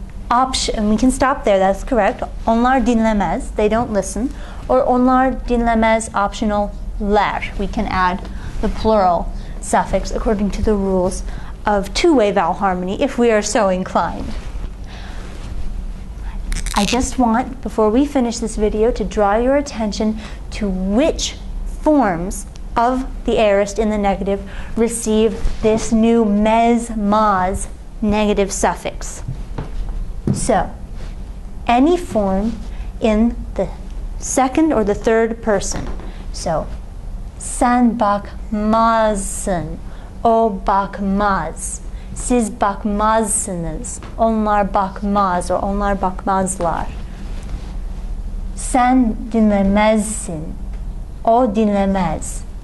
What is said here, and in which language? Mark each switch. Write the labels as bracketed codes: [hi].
[en] And we can stop there, that's correct. [tr] Onlar dinlemez, [en] they don't listen. [tr] Or onlar dinlemez, optional, ler. [en] We can add the plural suffix according to the rules of two-way vowel harmony if we are so inclined. I just want, before we finish this video, to draw your attention to which forms of the aorist in the negative receive this new mez, maz negative suffix. So, any form in the second or the third person. [tr] So, sen bakmazsın, o bakmaz. Siz bakmazsınız, onlar bakmaz, or onlar bakmazlar. Sen dinlemezsin, o dinlemez.